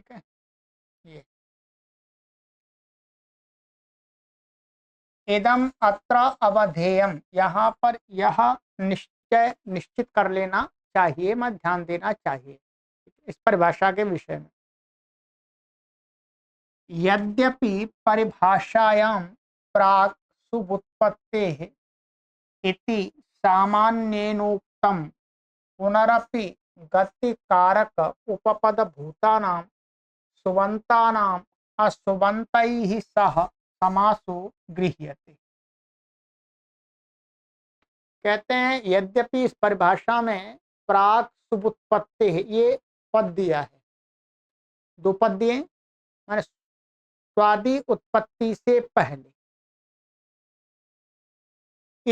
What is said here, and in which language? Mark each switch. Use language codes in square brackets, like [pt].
[hi] ठीक है, ये [sa] इदम अत्र अवधेयम, [hi] यहाँ पर यह निश्चित कर लेना चाहिए, मैं ध्यान देना चाहिए इस परिभाषा के विषय में। [sa] यद्यपि परिभाषायां प्राक् सुबुत्पत्तेः इति सामान्येनोक्तं, पुनरपि गतिकारक उपपद भूतानां सुबन्तानाम् असुबन्तैः सह समासो गृह्यते। [hi] कहते हैं यद्यपि इस परिभाषा में प्राक सुबुत्पत्ति है, ये पद दिया है। दो पद दिए, माने स्वादि उत्पत्ति से पहले।